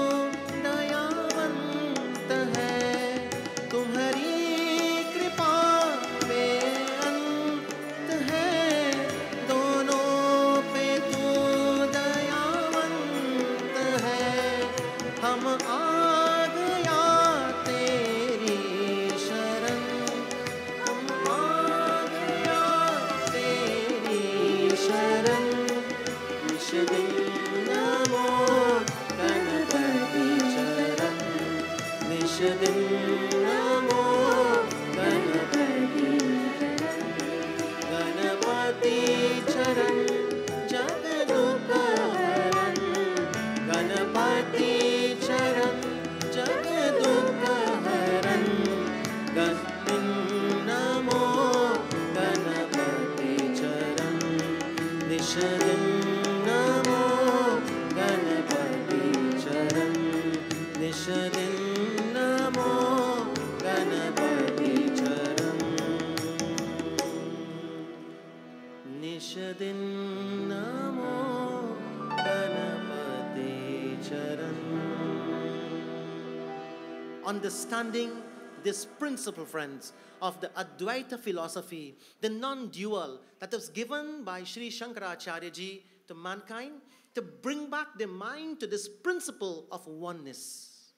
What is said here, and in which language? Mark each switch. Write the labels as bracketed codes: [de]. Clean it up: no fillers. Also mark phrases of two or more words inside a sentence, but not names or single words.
[hi] दयावंत है तुम्हारी कृपा पे अंत है दोनों पे तू दयावंत है हम आ गया तेरी शरण हम आ गया तेरी शरण निषदिन नमो गणपति चरण निषदिन नमो गणपति गणपति चरण जग दुख हरण गणपति चरण जग दुख हरण गणपति नमो गणपति चरण निषदिन नमो गणपति चरण निषदिन नमो गणपति चरण निषदिन नमो गणपति चरण [en] Understanding this principle, friends, of the Advaita philosophy, the non-dual that was given by Sri Shankaracharya ji to mankind to bring back their mind to this principle of oneness.